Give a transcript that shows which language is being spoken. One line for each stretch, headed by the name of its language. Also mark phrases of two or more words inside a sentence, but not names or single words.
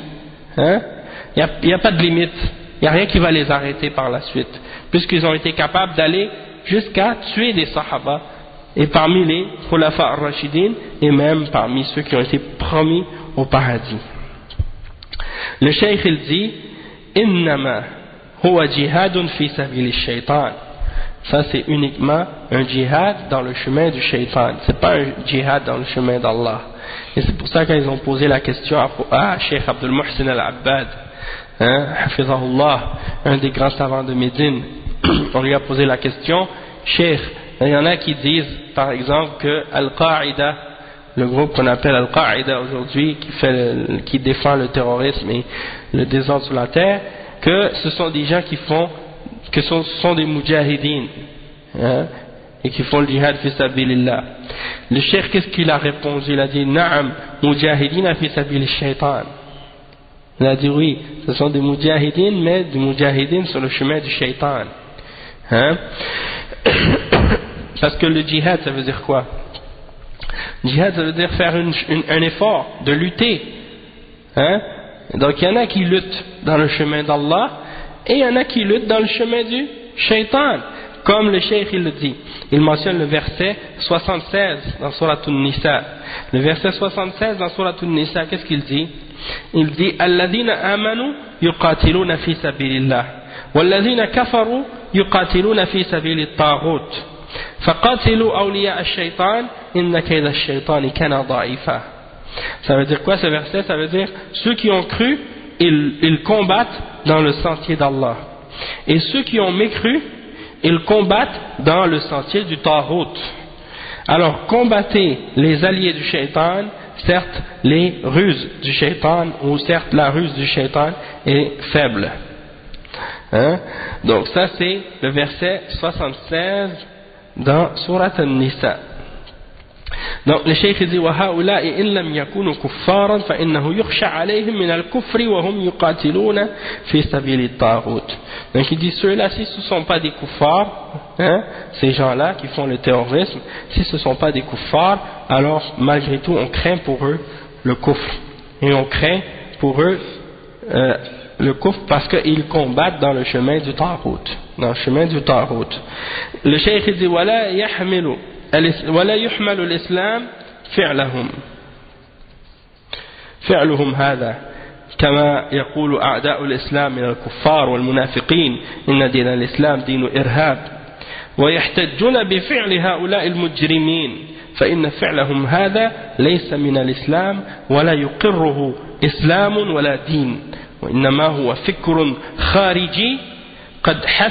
French: Il n'y a pas de limite, il n'y a rien qui va les arrêter par la suite, puisqu'ils ont été capables d'aller jusqu'à tuer des Sahaba, et parmi les
Arabic: الخلفاء الراشدين,
French: et même parmi ceux qui ont été promis au paradis. Le cheikh il dit
Arabic: إنما هو جهاد في سبيل الشيطان.
French: Ça c'est uniquement un djihad dans le chemin du shaitan, c'est pas un djihad dans le chemin d'Allah. Et c'est pour ça qu'ils ont posé la question à Cheikh Abdul Muhsin al-Abbad, hafizahullah, un des grands savants de Médine. On lui a posé la question, Cheikh, il y en a qui disent par exemple que Al-Qaïda, le groupe qu'on appelle Al-Qaïda aujourd'hui, qui défend le terrorisme et le désordre sur la terre, que ce sont des gens ce sont des mujahidines, et qui font le djihad
Arabic: في سبيل الله.
French: Le cheikh, qu'est-ce qu'il a répondu? Il a dit
Arabic: نعم مجاهدين في سبيل الشيطان.
French: Il a dit oui, ce sont des mujahidines, mais des mujahidines sur le chemin du shaitan. Parce que le djihad, ça veut dire quoi? Djihad, ça veut dire faire un effort, de lutter. Donc il y en a qui luttent dans le chemin d'Allah, et il y en a qui luttent dans le chemin du shaitan. Comme le cheikh il le dit, il mentionne le verset 76 dans Surat An-Nisa. Le verset 76 dans Surat An-Nisa, qu'est-ce qu'il dit? Il dit
Arabic: الذين آمنوا يقاتلون في سبيل الله والذين كفروا يقاتلون في سبيل الطاغوت فقاتلوا أولياء الشيطان إن كيد الشيطان كان ضعيفا.
French: Ça veut dire quoi ce verset? Ça veut dire ceux qui ont cru, ils combattent dans le sentier d'Allah. Et ceux qui ont mécru, ils combattent dans le sentier du Taghut. Alors combattez les alliés du shaitan, certes les ruses du shaitan, ou certes la ruse du shaitan est faible. Hein? Donc ça c'est le verset 76 dans Surat An-Nisa. Donc le cheikh dit
Arabic: وَهَؤُلَاءِ إِن لَمْ يَكُونُوا كُفَّارًا فَإِنَّهُ يُخْشَى عَلَيْهِمْ مِنَ الْكُفْرِ وَهُمْ يُقَاتِلُونَ فِي سَبِيلِ الطَّاغُوتِ.
French: Donc il dit ceux-là, si ce ne sont pas des kuffars, hein, ces gens-là qui font le terrorisme, si ce ne sont pas des kuffars, alors malgré tout on craint pour eux le kufr. Et on craint pour eux le kufr parce qu'ils combattent dans le chemin du Taghut. Dans le chemin du Taghut. Le cheikh dit
Arabic: وَلَا يحمل الإسلام فعلهم هذا كما يقول أعداء الإسلام من الكفار والمنافقين إن دين الإسلام دين إرهاب ويحتجون بفعل هؤلاء المجرمين فإن فعلهم هذا ليس من الإسلام ولا يقره إسلام ولا دين وإنما هو فكر خارجي قد